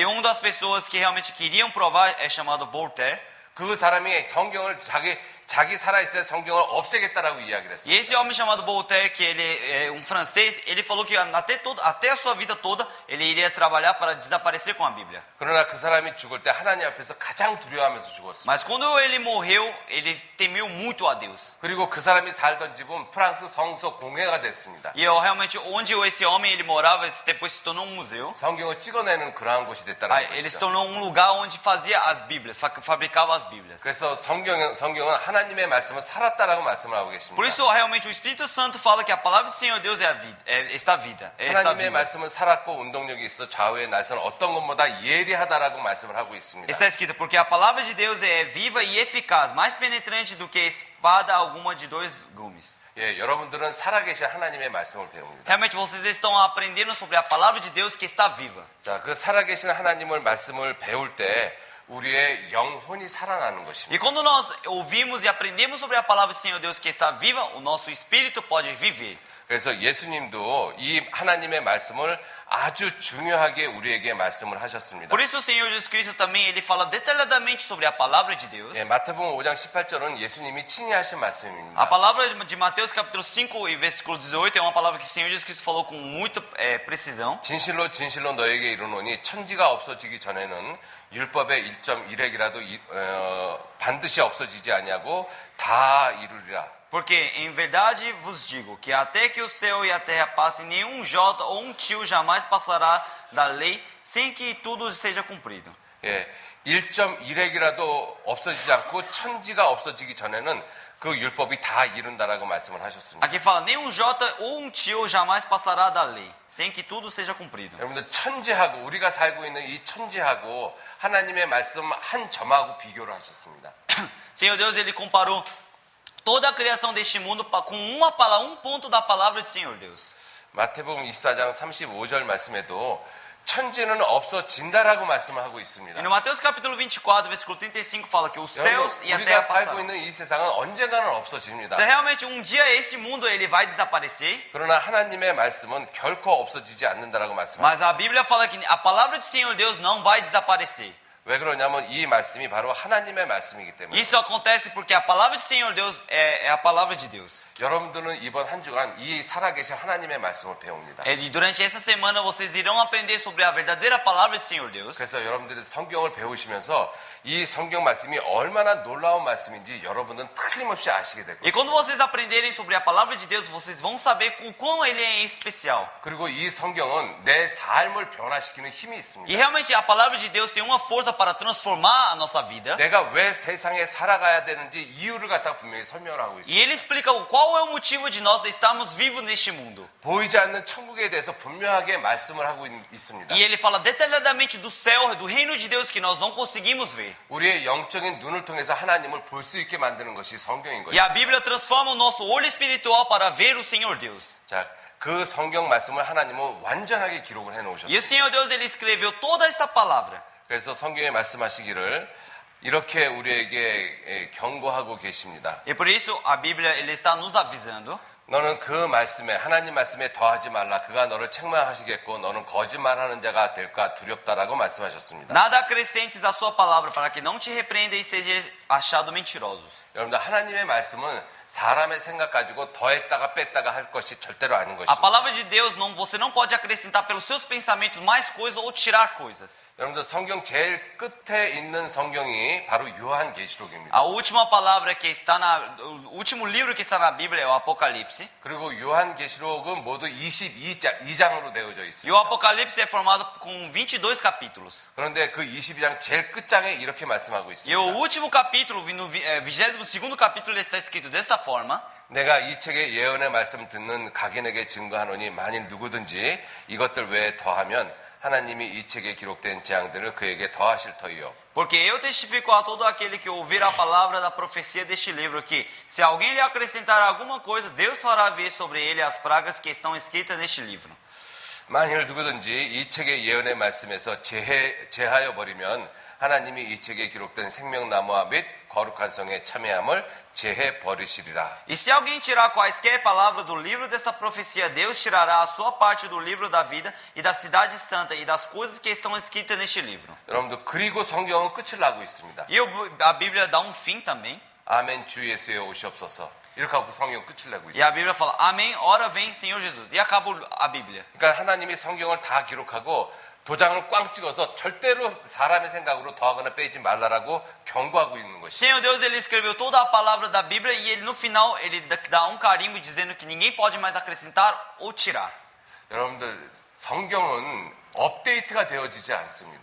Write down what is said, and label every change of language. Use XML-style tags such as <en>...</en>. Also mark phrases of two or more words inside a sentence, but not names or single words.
<pt>E uma das pessoas que realmente queriam provar é chamado Voltaire.</pt> <ko>그 사람이 성경을 자기 살아있을 때 성경을 없애겠다라고 이야기를</ko> <pt>E</pt> <ko>했습니다.</ko> <pt>esse homem chamado Voltaire, que ele é um francês, ele falou que até a sua vida toda ele iria trabalhar para desaparecer com a Bíblia.</pt> <ko>그러나 그 사람이 죽을 때 하나님 앞에서 가장 두려워하면서 죽었습니다.</ko> <pt>Mas quando ele morreu, ele temeu muito a Deus.</pt> <ko>그리고 그 사람이 살던 집은 프랑스 성서 공회가 됐습니다.</ko> <pt>E realmente onde esse homem ele morava depois se tornou um museu.</pt> <ko>성경을 찍어내는 그러한 곳이 됐다는</ko> <pt>Ele se</pt> <ko>것이죠.</ko> <pt>tornou um lugar onde fazia as Bíblias, fabricava as Bíblias.</pt> <ko>그래서 성경은 하나님의 말씀은 살았다라고 말씀을 하고 계십니다.</ko> <pt>Por isso realmente o Espírito Santo fala que a palavra do Senhor Deus está viva.</pt> <ko>하나님의 말씀은 살았고 운동력이 있어 좌우의 날선 어떤 것보다 예리하다라고 말씀을 하고 있습니다.</ko> <pt>Está escrito porque a palavra de Deus é viva e eficaz, mais penetrante do que espada alguma de dois gumes.</pt> <ko>예, 여러분들은 살아계신 하나님의 말씀을 배웁니다.</ko> <pt>Realmente vocês estão aprendendo sobre a palavra de Deus que está viva.</pt> <ko>자, 그 살아계신 하나님을 말씀을 배울 때 우리의 영혼이 살아나는</ko> <pt>E</pt> <ko>것입니다.</ko> <pt>quando nós ouvimos e aprendemos sobre a palavra do Senhor Deus que está viva, o nosso espírito pode viver.</pt> <ko>그래서 예수님도 이 하나님의 말씀을 아주 중요하게 우리에게 말씀을 하셨습니다.</ko> <pt>Por isso o Senhor Jesus Cristo também ele fala detalhadamente sobre a palavra de Deus.</pt> <ko>예, 마태복음 5장 18절은 예수님이 친히 하신 말씀입니다.</ko> <pt>A palavra de Mateus capítulo 5 e versículo 18 é uma palavra que o Senhor Jesus Cristo falou com muita precisão.</pt> <ko>진실로 진실로 너에게 이르노니 천지가 없어지기 전에는 율법의 1.1핵이라도 반드시 없어지지 아니하고 다 이루리라.</ko> <pt>Porque em verdade vos digo que até que o céu e a terra passem, nenhum jota ou um tio jamais passará da lei sem que tudo seja cumprido.</pt> <ko>예, 1.1핵이라도 없어지지 않고 천지가 없어지기 전에는 그 율법이 다 이룬다라고 말씀을 하셨습니다.</ko> <pt>Aqui fala, nenhum jota ou um tio jamais passará da lei sem que tudo seja cumprido.</pt> <ko>여러분들 천지하고 우리가 살고 있는 이 천지하고 하나님의 말씀 한 점하고 비교를 하셨습니다.</ko> <pt>Senhor Deus, ele comparou toda a criação deste mundo com uma palavra, um ponto da palavra do Senhor Deus.</pt> <ko>마태복음 24장 35절 말씀에도 천지는 없어진다라고 말씀을 하고 있습니다.</ko> <pt>E no Mateus capítulo 24, versículo 35 fala que os céus e a</pt> <ko>우리가</ko> <pt>terra</pt> <ko>살고</ko> <pt>passarão.</pt> <ko>있는 이 세상은 언젠가는 없어집니다.</ko> <pt>Então realmente um dia esse mundo ele vai desaparecer.</pt> <ko>그러나 하나님의 말씀은 결코 없어지지 않는다라고 말씀합니다.</ko> <pt>Mas a Bíblia fala que a palavra do Senhor Deus não vai desaparecer.</pt> <ko>왜 그러냐면 이 말씀이 바로 하나님의 말씀이기 때문에.</ko> <pt>Isso acontece porque a palavra do Senhor Deus é a palavra de Deus.</pt> <ko>여러분들은 이번 한 주간 이 살아계신 하나님의 말씀을 배웁니다.</ko> <pt>E durante essa semana vocês irão aprender sobre a verdadeira palavra do Senhor Deus.</pt> <ko>그래서 여러분들이 성경을 배우시면서 이 성경 말씀이 얼마나 놀라운 말씀인지 여러분은 틀림없이 아시게 될</ko> <pt>E</pt> <ko>거예요.</ko> <pt>quando vocês aprenderem sobre a palavra de Deus, vocês vão saber o quão ele é especial.</pt> <ko>그리고 이 성경은 내 삶을 변화시키는 힘이</ko> <pt>E</pt> <ko>있습니다.</ko> <pt>realmente a palavra de Deus tem uma força para transformar a nossa vida.</pt> <ko>내가 왜 세상에 살아가야 되는지 이유를 갖다 분명히 설명을 하고 있어요.</ko> <pt>E ele explica qual é o motivo de nós estarmos vivos neste mundo.</pt> <ko>보이지 않는 천국에 대해서 분명하게 말씀을 하고 있습니다.</ko> <pt>E ele fala detalhadamente do céu, do reino de Deus que nós não conseguimos ver.</pt> <ko>우리의 영적인 눈을 통해서 하나님을 볼 수 있게 만드는 것이 성경인</ko> <pt>E</pt> <ko>거예요.</ko> <pt>a Bíblia transforma o nosso olho espiritual para ver o Senhor Deus.</pt> <ko>자, 그 성경 말씀을 하나님은 완전하게 기록을 해</ko> <pt>E o</pt> <ko>놓으셨어요.</ko> <pt>Senhor Deus ele escreveu toda esta palavra.</pt> <ko>그래서 성경에 말씀하시기를 이렇게 우리에게 경고하고 계십니다.</ko> <pt>E por isso a Bíblia ele está nos avisando.</pt> <ko>너는 그 말씀에 하나님 말씀에 더하지 말라. 그가 너를 책망하시겠고 너는 거짓말하는 자가 될까 두렵다라고 말씀하셨습니다.</ko> <pt>Nada acrescentes à sua palavra para que não te repreenda e seja achado mentirosos.</pt> <ko>여러분들 하나님의 말씀은 사람의 생각 가지고 더했다가 뺐다가 할 것이 절대로 아닌</ko> <pt>A</pt> <ko>것입니다.</ko> <pt>palavra de Deus você não pode acrescentar pelos seus pensamentos mais coisas ou tirar coisas.</pt> <ko>여러분들 성경 제일 끝에 있는 성경이 바로 요한계시록입니다.</ko> <pt>A última palavra que está o último livro que está na Bíblia é o Apocalipse.</pt> <ko>그리고 요한계시록은 모두 22장으로 되어져</ko> <pt>E</pt> <ko>있습니다.</ko> <pt>o Apocalipse é formado com 22 capítulos.</pt> <ko>그런데 그 22장 제일 끝장에 이렇게 말씀하고</ko> <pt>E</pt> <ko>있습니다.</ko> <pt>o último capítulo, no 22º capítulo, está escrito desta forma.</pt> <ko>내가 이 책의 예언의 말씀 듣는 각인에게 증거하노니 만일 누구든지 이것들 외에 더하면 하나님이 이 책에 기록된 재앙들을 그에게 더하실 터이요.</ko> <pt>Porque eu testifico a todo aquele que ouvir a palavra da profecia deste livro que, se alguém lhe acrescentar alguma coisa, Deus fará vir sobre ele as pragas que estão escritas neste livro.</pt> <ko>만일 누구든지 이 책의 예언의 말씀에서 제하여 버리면 하나님이 이 책에 기록된 생명나무와 및 거룩한 성에 참여함을 제해 버리시리라.</ko> <pt>E se alguém tirar quaisquer palavras do livro desta profecia, Deus tirará a sua parte do livro da vida e da cidade santa e das coisas que estão escritas neste livro.</pt> <ko>여러분들 그리고 성경은 끝을 나고 있습니다.</ko> <pt>E a Bíblia dá um fim também.</pt> <ko>아멘 주 예수여 오시옵소서. 이렇게 하고 성경 끝을 내고</ko> <pt>E</pt> <ko>있어요.</ko> <pt>a Bíblia fala, amém, ora vem Senhor Jesus. E acaba a Bíblia.</pt> <ko>그러니까 하나님이 성경을 다 기록하고 도장을 꽝 찍어서 절대로 사람의 생각으로 더하거나 빼지 말라라고 경고하고 있는 것이죠.</ko> <pt>Senhor Deus, ele escreveu toda a palavra da Bíblia e ele no final ele dá um carimbo dizendo que ninguém pode mais acrescentar ou tirar.</pt> <ko>여러분들 성경은 업데이트가 되어지지 않습니다.</ko>